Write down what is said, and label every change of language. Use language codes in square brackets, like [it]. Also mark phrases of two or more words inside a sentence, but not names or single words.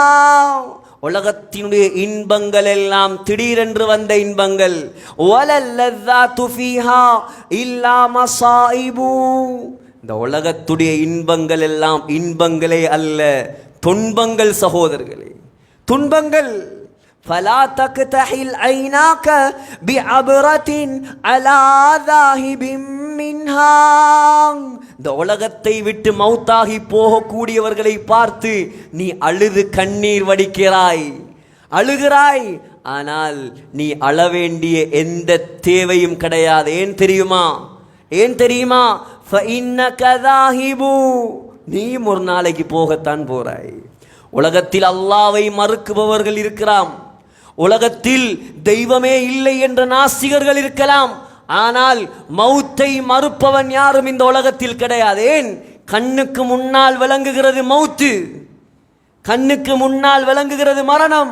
[ta] உலகத்தினுடைய இன்பங்கள் எல்லாம் திடீரென்று வந்த இன்பங்கள். [ar] واللذات فيها إلا مصائب. [ta] இந்த உலகத்துடைய இன்பங்கள் எல்லாம் இன்பங்களே அல்ல, துன்பங்கள் சகோதரர்களே, துன்பங்கள். [ar] فلا تكتحل عيناك بعبرة على ذاهب منها. [ta] இந்த உலகத்தை விட்டு மௌத்தாகி போகக்கூடியவர்களை பார்த்து நீ அழுது கண்ணீர் வடிக்கிறாய், அழுகிறாய். ஆனால் நீ அழ வேண்டிய எந்த தேவையும் கிடையாது. ஏன் தெரியுமா? ஏன் தெரியுமா? [ar] فإنك ذاهب. [ta] நீ ஒரு நாளைக்கு போகத்தான் போறாய். உலகத்தில் அல்லாஹ்வை மறுக்குபவர்கள் இருக்கிறாம். உலகத்தில் தெய்வமே இல்லை என்ற நாஸ்திகர்கள் இருக்கலாம். ஆனால் மௌத்தை மறுப்பவன் யாரும் இந்த உலகத்தில் கிடையாது. ஏன்? கண்ணுக்கு முன்னால் விளங்குகிறது மௌத்து, கண்ணுக்கு முன்னால் விளங்குகிறது மரணம்.